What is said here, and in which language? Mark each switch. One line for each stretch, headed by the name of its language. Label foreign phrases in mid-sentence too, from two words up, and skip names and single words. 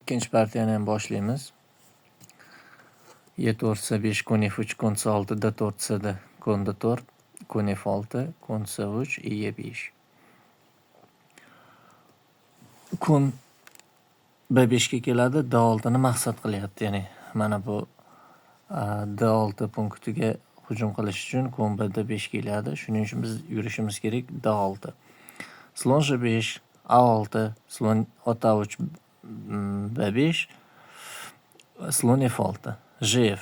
Uzbek: ikkinchi partiyani ham boshlaymiz. E4 5 kon F3 kon C6 D4 C kon D4 kon F6 kon C3 E5. Kon B5 ga keladi, D6 ni maqsad qilyapti. Ya'ni mana bu D6 punktiga hujum qilish uchun kon B D5 keladi. Shuning uchun biz yurishimiz kerak D6. Slon G5 A6, slon ota3 B5, slon F6. Gf.